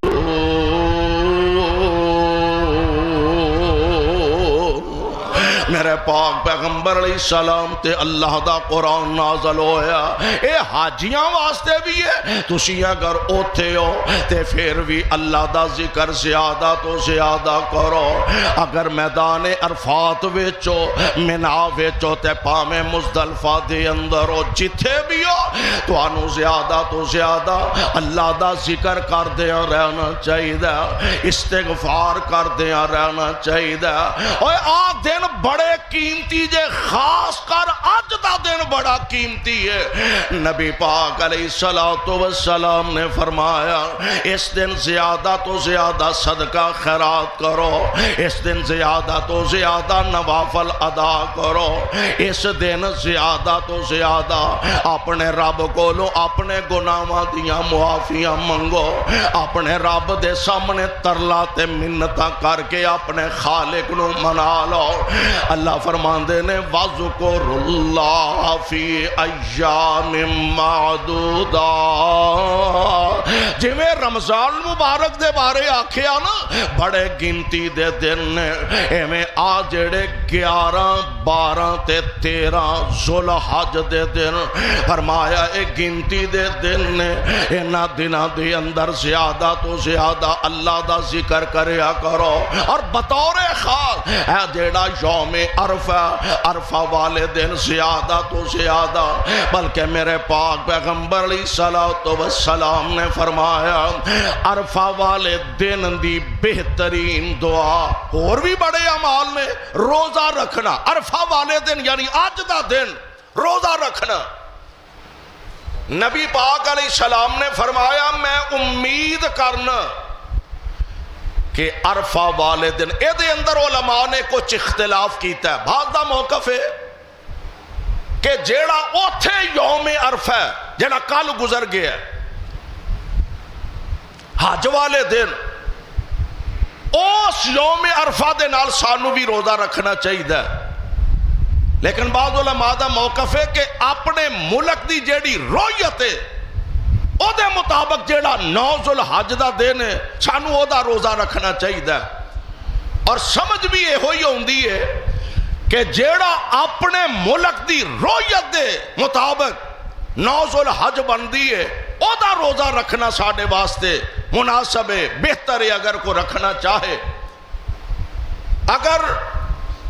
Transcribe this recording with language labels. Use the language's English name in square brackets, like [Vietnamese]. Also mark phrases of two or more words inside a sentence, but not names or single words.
[Punjabi] میرے پاک پیغمبر [Arabic] علیہ السلام [Punjabi] تے اللہ دا قرآن نازل ہویا، اے حاجیاں واسطے بھی ہے، تسی اگر اوتھے ہو تے پھر بھی اللہ دا ذکر زیادہ تو زیادہ کرو، اگر میدان عرفات ویچو منا ویچو تے پامے مزدلفہ دے اندر ہو، جتھے بھی ہو تو انو زیادہ تو زیادہ اللہ دا ذکر کر دیا رہنا چاہیے، استغفار کر دیا رہنا چاہیے۔ اور آ دن بڑے قیمتی جے، خاص کر آج دا دن بڑا قیمتی ہے۔ نبی پاک [Arabic] علیہ السلام [Punjabi] نے فرمایا اس دن زیادہ تو زیادہ صدقہ خیرات کرو، اس دن زیادہ تو زیادہ نوافل ادا کرو، اس دن زیادہ تو زیادہ اپنے رب کولوں اپنے گناہاں دیاں معافیاں منگو، اپنے رب دے سامنے ترلا تے منتاں کر کے اپنے خالق نو منا لو۔ [Arabic] اللہ فرماندے نے وَذُكُرُ اللَّهَ فِي أَيَّامٍ معدودات، [Punjabi] جی میں رمضان مبارک دے بارے آکھیا نا بڑے گنتی دے دن نے، ایویں آ جڑے 11 12 تے 13 ذوالحج دے دن فرمایا اے گنتی دے دن نے، انہاں دناں دے اندر زیادہ تو زیادہ اللہ دا ذکر کریا کرو، اور بطور خاص اے جیڑا یوم عرفہ والے دن زیادہ تو زیادہ، بلکہ میرے پاک پیغمبر [Arabic] علیہ السلام [Punjabi] نے فرمایا عرفہ والے دن دی بہترین دعا اور بھی بڑے اعمال میں روزہ رکھنا، عرفہ والے دن یعنی آج دا دن روزہ رکھنا۔ نبی پاک [Arabic] علیہ السلام [Punjabi] نے فرمایا میں امید کرنا کہ عرفہ والے دن اے دے اندر علماء نے کچھ اختلاف کیتا ہے، بعض دا موقف ہے کہ جیڑا اوتھے یوم عرفہ ہے جیڑا کل گزر گیا ہے حج والے دن، اس یوم عرفہ دے نال سانو بھی روزہ رکھنا چاہیے، لیکن بعض علماء دا موقف ہے کہ اپنے ملک دی جیڑی رویت ہے او دے مطابق جیڑا 9 ذوالحج دا دن ہے سانو او دا روزہ رکھنا چاہیے، اور سمجھ بھی یہ ہوئی ہوندی ہے کہ جیڑا اپنے ملک دی رویت دے مطابق 9 ذوالحج بندی ہے او دا روزہ رکھنا ساڑھے واسطے مناسب ہے، بہتر ہے اگر کو رکھنا چاہے۔